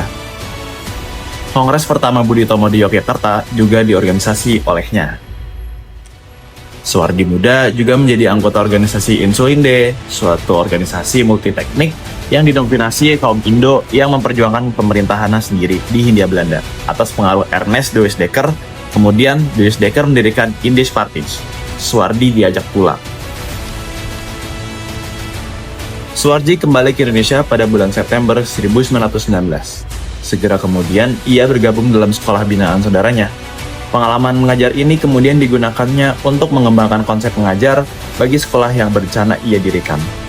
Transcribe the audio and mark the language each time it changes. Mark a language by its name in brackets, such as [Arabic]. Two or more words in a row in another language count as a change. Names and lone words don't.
[Indonesian] Kongres pertama Budi Tomo di Yogyakarta juga diorganisasi olehnya. Suwardi Muda juga menjadi anggota organisasi Insulinde, suatu organisasi multiteknik yang didominasi kaum Indo yang memperjuangkan pemerintahannya sendiri di Hindia Belanda atas pengaruh Ernest de Weizsäcker. Kemudian, de Weizsäcker mendirikan Indisch Partij. Suwardi diajak pulang. Suwardi kembali ke Indonesia pada bulan September 1919. Segera kemudian, ia bergabung dalam sekolah binaan saudaranya. Pengalaman mengajar ini kemudian digunakannya untuk mengembangkan konsep mengajar bagi sekolah yang berencana ia dirikan.